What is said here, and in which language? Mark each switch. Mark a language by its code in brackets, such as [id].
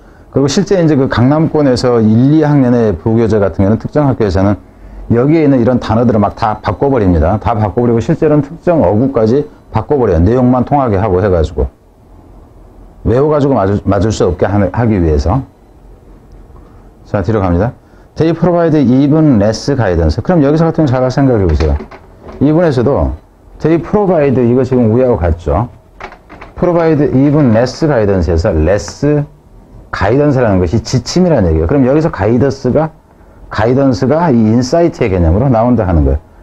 [ko] 그리고 실제 이제 그 강남권에서 1, 2학년의 부교재 같은 경우는 특정 학교에서는 여기에 있는 이런 단어들을 막 다 바꿔버립니다. 다 바꿔버리고 실제로는 특정 어구까지 바꿔버려요. 내용만 통하게 하고 해가지고. 외워가지고 맞을 수 없게 하기 위해서. 자, 뒤로 갑니다. [en] They provide even less guidance. [ko] 그럼 여기서 같은 경우 잘 생각해 보세요. 이분에서도 they provide 이거 지금 위하고 같죠. [en] provide even less guidance [ko] 에서 less 가이던스라는 것이 지침이라는 얘기예요. 그럼 여기서 가이던스가 이 인사이트의 개념으로 나온다 하는 거예요.